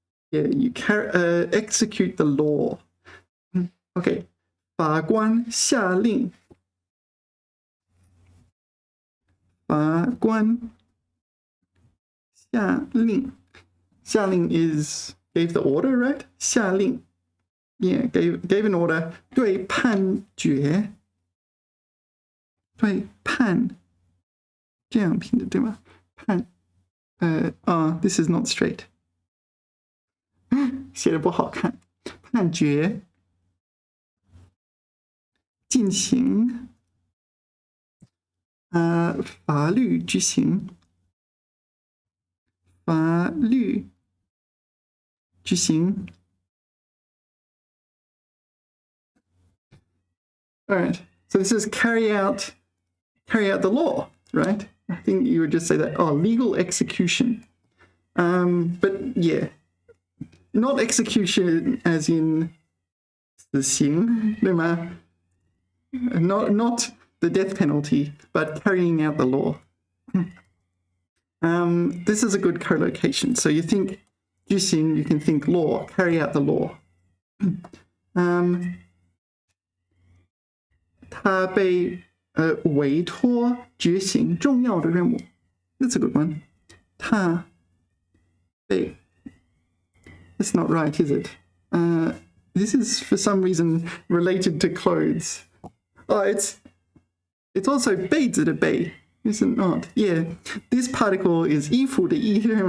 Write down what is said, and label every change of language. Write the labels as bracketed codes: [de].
[en] Yeah, you execute the law. [zh] Okay, 法官下令。法官下令 [en] 下令 is gave the order, right? [zh] 下令 [en] yeah, gave an order [zh] 对判决对判这样拼的对吗？ [en] 判this is not straight [zh] 写的不好看。判决进行法律执行法律执行。 [en] All right, so this is carry out the law, right? I think you would just say that. Oh, legal execution. But yeah, not execution as in [zh] 死刑，对吗？ [en] Not the death penalty, but carrying out the law. This is a good co-location. So you think 执行, you can think law, carry out the law. [zh] 他被委托执行重要的任务。 [en] That's a good one. [zh] 他被 [en] That's not right, is it? This is for some reason related to clothes. Oh, it's also [zh] 被子的被, [en] is it not? Yeah, this particle is [zh] 衣服的衣.